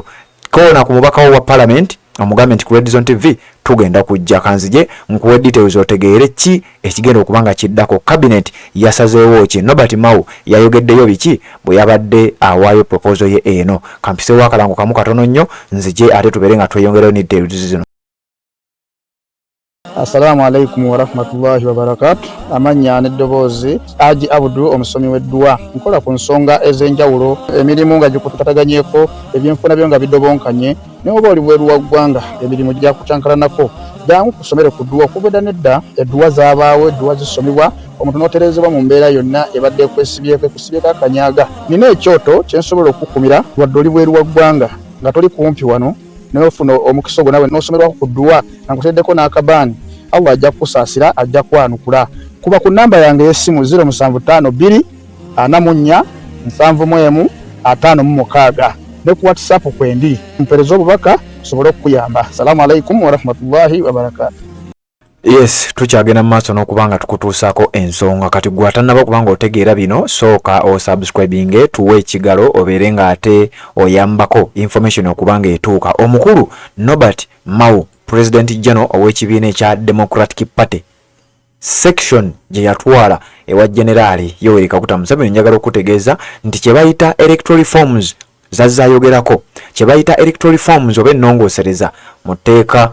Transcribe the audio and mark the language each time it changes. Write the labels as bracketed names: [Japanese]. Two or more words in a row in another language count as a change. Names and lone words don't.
[Ganda] Koona ku mubaka wa parliament omugambe nti ku Red Zone TV tugenda kujja kanzije nkuwe details otegeere ki ekigenda okubanga kiddako. Cabinet yasazeewo ki, Nobert Mao yayogeddeyo biki bwe yabadde awaayo proposal ye eno. Kampisewo akalango kamu katono nnyo nzije ate tubeere nga tweyongerayo ne details zino. [Arabic] السلام عليكم ورحمة الله وبركاته. [Ganda] Amanya n'eddoboozi Haji Abdul omusomi w'eddua. Nkola ku nsonga ez'enjawulo, emirimu nga gikutukaganyeeko, ebyenfuna byo nga bidobonkanye, ne oba oli bweru wa ggwanga emirimu gya kucankalanako. Jangu kusomere ku ddua okubeda nedda eddua zaabaawo, eddua zisomibwa omuntu n'oterezebwa mu mbeera yonna ebadde ekusibyeko akanyaaga. Nina ekyoto kye nsobola okukumira wadde oli bweru wa ggwanga nga toli kumpi wano n'ofuna omukisa ogwo nawe n'osomerwako ku ddua nga nkuteddeko n'akabaani. Allah ajja kusaasira, ajja kwanukula. Kuba ku namba yange y'essimu 0752 44 71 56 ne ku WhatsApp kwendi mpereza obubaka sobole okuyamba. [Arabic] السلام عليكم ورحمة الله وبركاته. [Ganda] Yes, tukyagenda mu maaso n'okubanga tukutuusaako ensonga. Kati gwe atannaba kubanga otegeera bino sooka o subscribinge tuwe ekigalo obeere nga ate oyambako information okubanga etuuka. Omukulu Nobert Mao President General ow'ekibiina ekya Democratic Party section gye yatwala ewa Generali Yoweri Kaguta Museveni, njagala okutegeeza nti kye bayita [English] electoral reforms [Ganda] zazaayogerako, kye bayita [English] electoral reforms [Ganda] oba ennongoosereza mu tteeka.